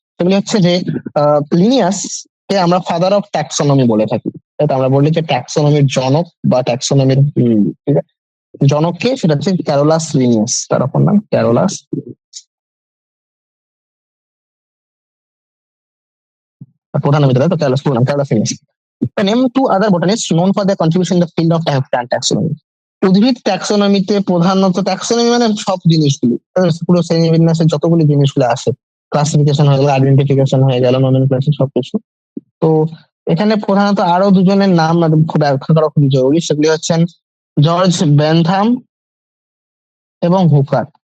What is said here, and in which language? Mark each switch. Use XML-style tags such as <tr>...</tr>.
<bn>সেগুলি হচ্ছে যে লিনিয়াস কে আমরা</bn> <en>father of taxonomy</en> <bn>বলে থাকি, তাই তো। আমরা বলি যে ট্যাক্সোনমির জনক বা ট্যাক্সোনমির, ঠিক আছে, জনককে, সেটা হচ্ছে ক্যারোলাস লিনিয়াস, তার অপর নাম ক্যারোলাস। প্রধান নাম, তো ক্যারোলাস, পুরো নাম Carolus Linnaeus.</bn> <en>Name two other botanists known for their contribution in the field of plant taxonomy.</en> <bn>উদ্ভিদ ট্যাক্সোনমিতে প্রধানত, ট্যাক্সোনমি মানে সব জিনিসগুলি, পুরো শ্রেণীবিন্যাসের যতগুলি জিনিসগুলো আসে, ক্লাসিফিকেশন হয়ে গেল, আইডেন্টিফিকেশন হয়ে গেল, নমিনক্লেচার, সবকিছু। তো এখানে প্রধানত আরো দুজনের নাম খুব ব্যাখ্যা করা খুবই জরুরি, সেগুলি হচ্ছেন জর্জ বেনথাম এবং হুকার।</bn>